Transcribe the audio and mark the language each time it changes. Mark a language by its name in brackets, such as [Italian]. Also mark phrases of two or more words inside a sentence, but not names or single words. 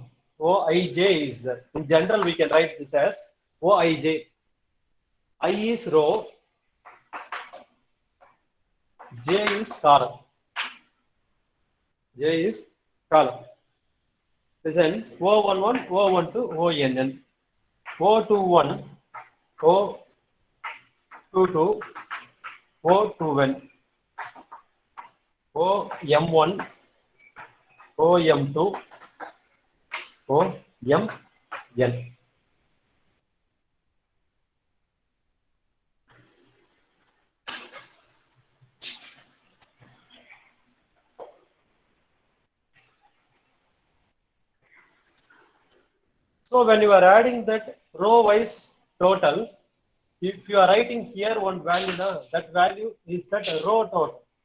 [English] Oj is there. In general, we can write this as Oj. I is row, J is column. J is column. Listen, O11, O12, ONN. O21, O22, O2N. OM1, OM2, OMN. So when you are adding that row wise total, if you are writing here one value, that value is that row total.